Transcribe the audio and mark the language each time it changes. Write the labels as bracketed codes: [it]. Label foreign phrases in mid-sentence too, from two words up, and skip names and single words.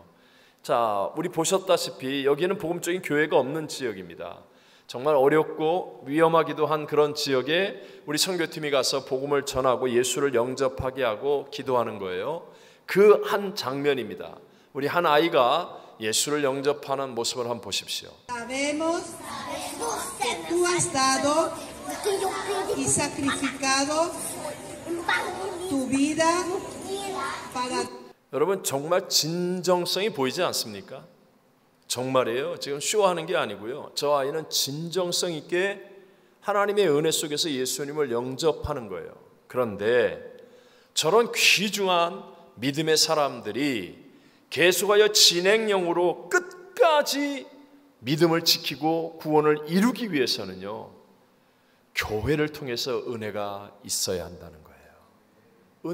[ko] 자, 우리 보셨다시피 여기는 복음적인 교회가 없는 지역입니다. 정말 어렵고 위험하기도 한 그런 지역에 우리 선교팀이 가서 복음을 전하고 예수를 영접하게 하고 기도하는 거예요. 그 한 장면입니다. 우리 한 아이가 예수를 영접하는 모습을 한번 보십시오. [es] Sabemos que tú has dado y sacrificado tu vida para. [ko] 여러분 정말 진정성이 보이지 않습니까? 정말이에요. 지금 쇼하는 게 아니고요. 저 아이는 진정성 있게 하나님의 은혜 속에서 예수님을 영접하는 거예요. 그런데 저런 귀중한 믿음의 사람들이 계속하여 진행형으로 끝까지 믿음을 지키고 구원을 이루기 위해서는요, 교회를 통해서 은혜가 있어야 한다는 거예요.